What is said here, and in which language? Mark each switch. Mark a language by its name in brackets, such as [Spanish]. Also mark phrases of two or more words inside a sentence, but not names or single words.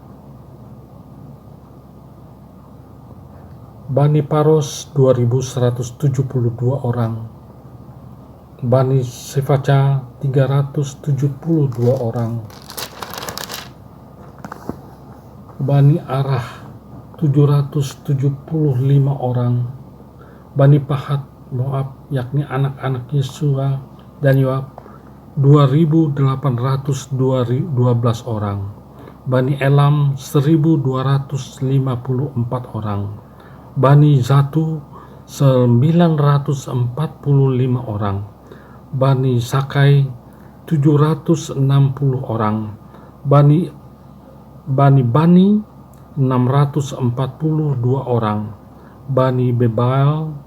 [Indonesian] Bani Paros 2172 orang, Bani Sefaca 372 orang, Bani Arah 775 orang, Bani Pahat Moab, yakni anak-anak Yesua dan Yoab 2.812 orang, Bani Elam 1.254 orang, Bani Zatu 945 orang, Bani Sakai 760 orang, Bani 642 orang, Bani Bebael